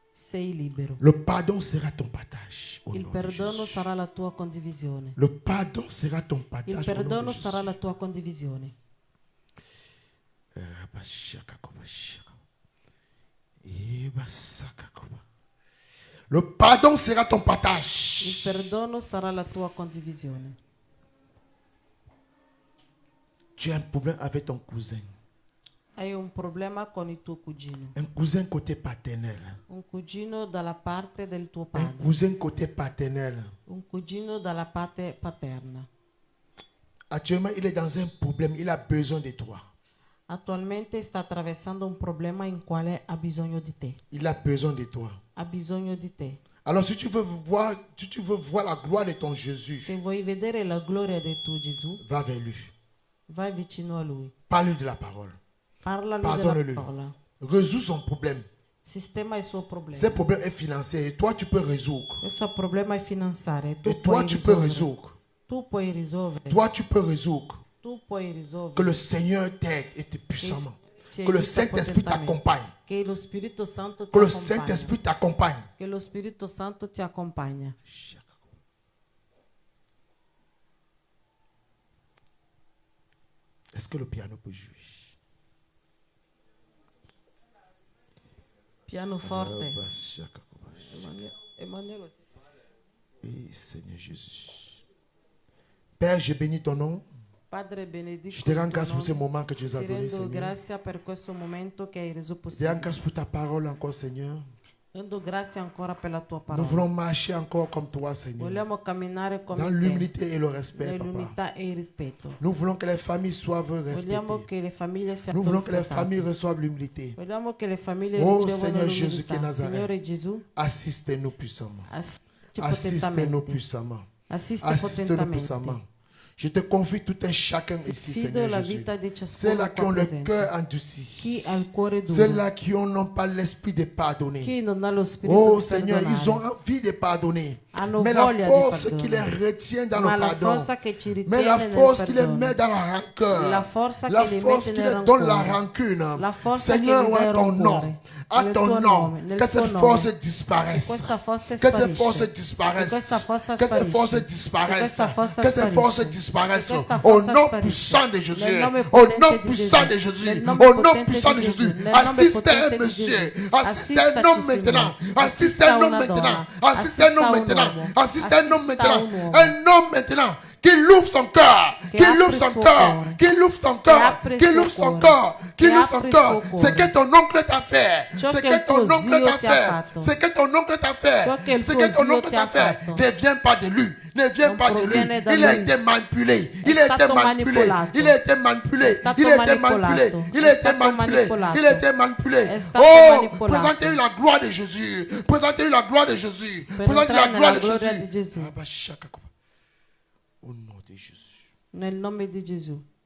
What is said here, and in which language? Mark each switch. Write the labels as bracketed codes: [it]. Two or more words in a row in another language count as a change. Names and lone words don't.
[it] sei libero. [fr] Le pardon sera ton partage. Au [it] Il [fr] nom de [it] perdono [fr] Jésus. [it] sarà la tua condivisione. [fr] Le pardon sera ton [it] Il [fr] partage. Au nom [it] perdono [fr] de [it] sarà [fr] Jésus. [it] la tua condivisione. [fr] Le pardon sera ton [it] Il [fr] partage. [it] perdono sarà la tua condivisione. [fr] Tu as un problème avec ton cousin. [it] Hai un problema con il tuo cugino. [fr] Un cousin côté paternel. [it] Un cugino dalla parte del tuo [fr] Un [it] padre. [fr] cousin côté paternel. [it] Un cugino dalla parte paterna. [fr] Actuellement, il est dans un problème. Il a besoin de toi. [it] Attualmente sta attraversando un problema in quale ha bisogno di te. [fr] Il a besoin de toi. [it] Ha bisogno di te. [fr] Alors, si tu veux voir la gloire de ton Jésus, [it] Se vuoi vedere la gloria del tuo Gesù, [fr] va vers lui. [it] vai vicino a lui. [fr] Parle-lui de la parole. [it] Parlagli [fr] Pardonne-le. [it] della parola. [fr] Résous son problème. [it] Sistema il suo problema. [fr] Ce problème est financier et toi, tu peux résoudre. [it] Il suo problema è finanziario. [fr] Et toi, tu peux résoudre. [it] Tu puoi risolvere. [fr] Toi, tu peux résoudre. [it] Tu puoi risolvere. [fr] Que le Seigneur t'aide et te puissamment. [it] Ci [fr] Que le [it] aiuta [fr] Saint-Esprit [it] potentemente. [fr] t'accompagne. [it] Che lo Spirito Santo ti [fr] Que le [it] accompagna. [fr] Saint-Esprit t'accompagne. [it] Che lo Spirito Santo ti accompagna. [fr] Est-ce que le piano peut jouer? [it] Pianoforte. Emanuele. [fr] Et Seigneur Jésus. Père, je bénis ton nom. [it] Padre benedico. [fr] Je te rends [it] il tuo [fr] grâce pour ce [it] nome. [fr] moment que tu nous as [it] Ti [fr] donné, [it] rendo [fr] Seigneur. [it] grazie per questo momento che hai reso [fr] Je te rends [it] possibile. [fr] grâce pour ta parole encore, Seigneur. [it] Rendo grazie ancora per la tua [fr] Nous [it] parola. [fr] voulons marcher encore comme toi, Seigneur. [it] Vogliamo camminare come [fr] Dans [it] te, [fr] l'humilité et le respect, papa. [it] nell'unità e il rispetto. [fr] Nous voulons que les familles soient [it] Vogliamo [fr] respectées. [it] che le famiglie siano [fr] Nous voulons que les [it] rispettate. [fr] familles reçoivent l'humilité. [it] Vogliamo che le famiglie [fr] Oh, [it] ricevono [fr] Seigneur Jésus qui est [it] l'umiltà. [fr] Nazareth. [it] Signore Gesù, [fr] Assistez-nous puissamment. [it] assistici [fr] Assistez-nous [it] potentemente. [fr] puissamment. [it] Assiste [fr] Assistez-nous [it] potentemente. [fr] puissamment. Je te confie tout un chacun ici, [it] Fido [fr] Seigneur [it] la [fr] Jésus. [it] vita di ciascuno [fr] Ceux-là qui ont [it] qua [fr] le [it] presente. [fr] cœur [it] Chi [fr] endurci. [it] ha il cuore duro, [fr] Ceux-là qui n'ont pas l'esprit de pardonner. [it] chi non ha lo spirito [fr] Oh [it] di [fr] Seigneur, ils ont [it] perdonare, [fr] envie de pardonner. [it] hanno [fr] Mais la [it] voglia di [fr] force qui les [it] perdonare. [fr] retient dans [it] Ma [fr] le [it] la [fr] pardon. [it] forza che ci [fr] Mais [it] ritiene [fr] la [it] nel [fr] force qui les [it] perdono, [fr] met dans la rancœur. [it] la forza [fr] La [it] che li [fr] force [it] mette [fr] qui [it] nel [fr] les donne la [it] rancore, [fr] rancune. [it] la forza [fr] Seigneur, [it] che gli dà [fr] à [it] il [fr] ton [it] rancore, [fr] nom. À [it] nel [fr] ton [it] tuo [fr] nom. [it] nome, nel [fr] Que [it] tuo [fr] cette [it] nome. [fr] force [it] Che [fr] disparaisse. [it] questa forza [fr] Que cette [it] sparisce. [fr] force [it] Che [fr] disparaisse. [it] questa forza [fr] Que cette force [it] sparisce. [fr] disparaisse. [it] Che questa forza [fr] Que cette force [it] sparisce. [fr] disparaisse. [it] Che questa [fr] Au [it] forza [fr] nom [it] sparisce. [fr] puissant de Jésus. [it] Nel nome [fr] Au [it] potente [fr] nom [it] di [fr] puissant de [it] Gesù. [fr] Jésus. [it] Nel nome [fr] Au nom [it] potente [fr] puissant [it] di [fr] de [it] Gesù. [fr] Jésus. [it] Nel nome [fr] Assiste [it] potente [fr] un [it] di [fr] monsieur. [it] Gesù. [fr] Assiste un [it] Assistaci, [fr] homme [it] Signore. [fr] maintenant. Assiste [it] Assista [fr] un homme [it] una [fr] maintenant. [it] donna. [fr] Assiste un [it] Assista [fr] homme [it] un [fr] maintenant. [it] uomo. [fr] Assiste un homme [it] Assista [fr] maintenant. [it] un uomo. [fr] Un homme maintenant qui ouvre son cœur. [it] Che [fr] Qui [it] apre [fr] ouvre [it] il [fr] son [it] suo [fr] cœur. [it] cuore. [fr] Qui ouvre son [it] Che [fr] cœur. [it] apre il [fr] Qui [it] suo [fr] ouvre son [it] cuore. [fr] cœur. Qui [it] Che [fr] ouvre [it] apre [fr] son [it] il [fr] cœur. [it] suo [fr] Ce [it] cuore. [fr] que ton oncle t'a fait. [it] Ciò [fr] Ce [it] che [fr] que [it] il tuo [fr] ton oncle [it] zio [fr] t'a [it] ti ha [fr] fait. [it] fatto. [fr] Ce que ton oncle t'a fait. [it] Ciò che il [fr] Ce [it] tuo [fr] que ton [it] zio [fr] oncle [it] ti [fr] t'a [it] ha [fr] fait. [it] fatto. [fr] Ne vient pas de lui. Ne vient [it] Non [fr] pas de lui. [it] proviene da [fr] Il a [it] lui. [fr] été manipulé. [it] È [fr] Il a été [it] stato [fr] manipulé. [it] manipolato. [fr] Il a été manipulé. [it] È stato [fr] Il a été manipulé. [it] manipolato. [fr] Il [it] È [fr] a été [it] stato [fr] manipulé. [it] manipolato. [fr] Il a été manipulé. [it] È stato [fr] Oh, [it] manipolato. [fr] présentez-lui la gloire de Jésus. Présentez-lui la gloire de Jésus. [it] Per [fr] Présentez-lui la [it] entrare [fr] gloire [it] nella [fr] de [it] gloria [fr] Jésus. [it] di Gesù. [fr] Au nom de Jésus. [it] Nel nome di Gesù.